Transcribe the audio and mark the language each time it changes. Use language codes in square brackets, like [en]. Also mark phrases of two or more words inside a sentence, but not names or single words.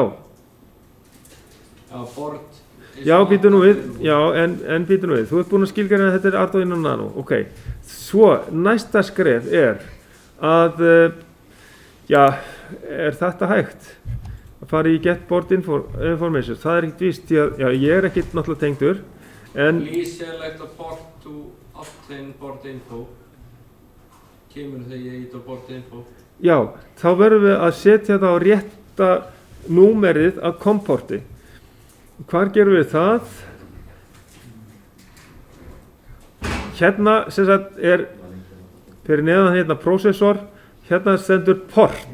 [is] Já, board. Já, býtu nú við, en býtu nú við. Þú ert búinn að skilgreina að þetta er Arduino Nano, ok. Svo, næsta skref að, er þetta hægt? Að fara í [en] get board information. [is] Það er ekkert víst, því að, ég er ekkert náttúrulega tengdur, en... [en] Please select a port to obtain board info. [is] Kemur þegar ég ít á [en] board info. [is] Já, þá verðum við að setja þetta á rétta númerið af COM-porti. Hvar gerum við það? Sem sagt fyrir neðan prósessor, stendur port.